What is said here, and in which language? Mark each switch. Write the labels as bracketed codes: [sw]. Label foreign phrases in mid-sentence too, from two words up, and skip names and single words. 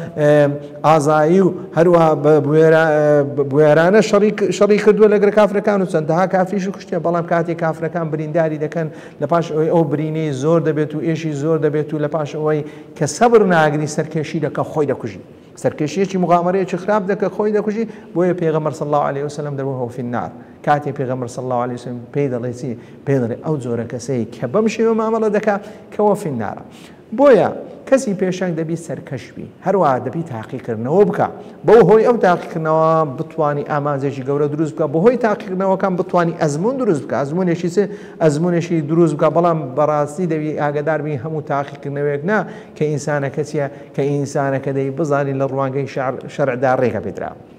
[ckb] ئازایی و هەروەها بوێرانە شەڕی کردووە لەگەڵ کافرەکان و چەندەها کافریش کوشتێ بەڵام کاتێک کافرەکان برینداری دەکەن لە پاش ئەوەی ئەو برینەی زۆر دەبێت و ئێشی زۆر دەبێت و لە پاش ئەوەی کە سەبر ناگری سەرکێشی دەکە خۆی دەکوژی سەرکێشیەکی مغامرەیەکی خراپ دەکە خۆی دەکوژی بۆیە پێغەمبەر [ar] صلی الله عليه وسلم [ckb] دەبووە [ar] فی النار [ckb] کاتێک پێغەمبەر [ar] صلی الله عليه وسلم [ckb] پێی دەڵێ چی پێی دەڵێ ئەو جۆرە کەسەی کە بەم شێوە مامەڵە دەکا کەوە [ar] فی النارە [ckb] بۆیە کەسی پێشنگ دەبی سەرکەش بی هەروەها دەبی تاقیکردنەوە بکە بەو هۆی ئەو تاقیکردنەوە بتوانی ئامانجێکی گەورە دروست بکە بەهۆی تاقیکردنەوەکان بتوانی ئەزمون دروست بکە ئەزمونێکی دروست بکە بەڵام بەڕاستی دەبی ئاگادار بی هەموو تاقیکردنەوەیەک نا کە ئینسانەکە چیە کە ئینسانەکە دەی بزانی لە ڕوانگەی شەرعدا ڕێگە پێدراوە